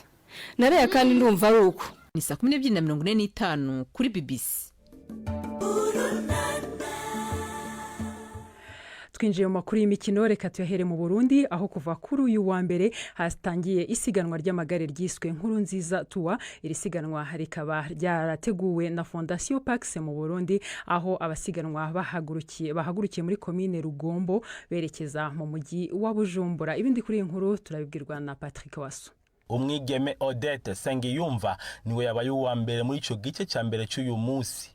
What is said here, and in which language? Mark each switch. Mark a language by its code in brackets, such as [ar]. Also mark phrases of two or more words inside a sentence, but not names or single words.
[rn] Naraya kandi ndumva ari uko. [rw] Ni 12:45 kuri BBC. Twinjiye mu makuru y'imikino, reka tuyahere mu Burundi, aho kuva kuri uyu wa mbere hatangiye isiganwa ry'amagare ryiswe Nkuru Nziza Tour. Iri siganwa rikaba ryarateguwe na Fondation Pax mu Burundi, aho abasiganwa bahagurukiye muri komine Rugombo berekeza mu mujyi wa Bujumbura. Ibindi kuri inkuru turabibwirwa na Patrick Waso. [rn] Umwigeme Odette Sengiyumva niwe yabaye uwa mbere muri ico gice ca mbere cy'uyu munsi.